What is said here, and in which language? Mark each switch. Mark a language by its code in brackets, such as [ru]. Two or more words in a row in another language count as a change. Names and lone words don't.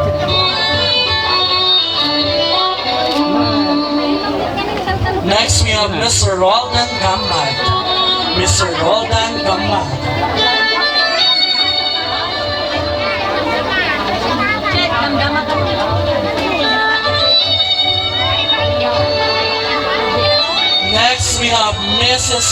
[en] Next we have Mr. Roldan Gambad. Mr. Roldan Gambad. Next we have Mrs.